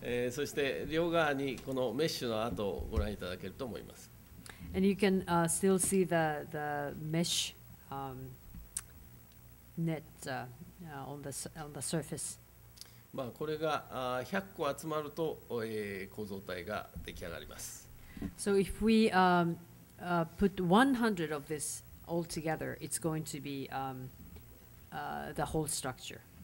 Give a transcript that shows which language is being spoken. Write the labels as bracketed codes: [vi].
[ja] そして両側にこのメッシュの跡をご覧いただけると思います。 [en] And you can still see the mesh net on the surface. [ja] まあこれが100個集まると、構造体が出来上がります。 [en] So if we put 100 of this all together, it's going to be the whole structure.